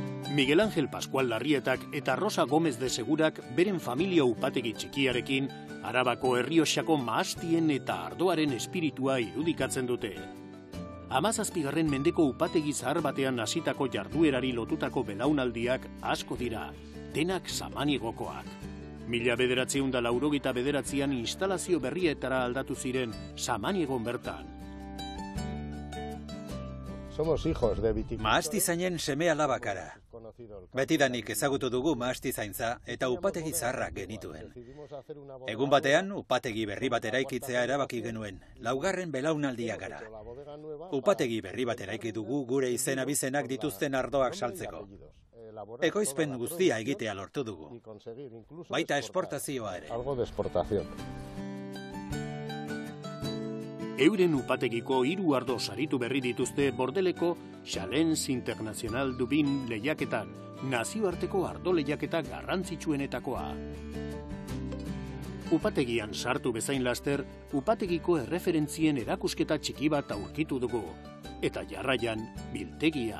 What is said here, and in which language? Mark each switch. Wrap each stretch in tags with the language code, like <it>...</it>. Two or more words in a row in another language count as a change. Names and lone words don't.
<eu>Miguel Ángel Pascual Larrietak eta Rosa Gómez de Segurak beren familia upategi txikiarekin Arabako Errioxako mahastien eta ardoaren espiritua irudikatzen dute. 17. mendeko upategi zahar batean hasitako jarduerari lotutako belaunaldiak asko dira, denak samanigokoak. 1989an instalazio berrietara aldatu ziren Samaniegon bertan.</eu> <es>Somos hijos de viticultores.</es> <eu>Mahastizainen seme alabakara. Betidanik ezagutu dugu mahastizaintza eta upategi zaharrak genituen. Egun batean, upategi berri bat eraikitzea erabaki genuen, 4. belaunaldia gara. Upategi berri bat eraiki dugu gure izen-abizenak dituzten ardoak saltzeko. Ekoizpen guztia egitea lortu dugu. Baita esportazioa ere.</eu> <es>Algo de exportación.</es> <eu>Euren upategiko 3 ardo saritu berri dituzte Bordeleko Challenge International du Vin lehiaketan, nazioarteko ardo lehiaketa garrantzitsuenetakoa. Upategian sartu bezain laster, upategiko erreferentzien erakusketa txiki bat aurkitu dugu, eta jarraian biltegia.</eu>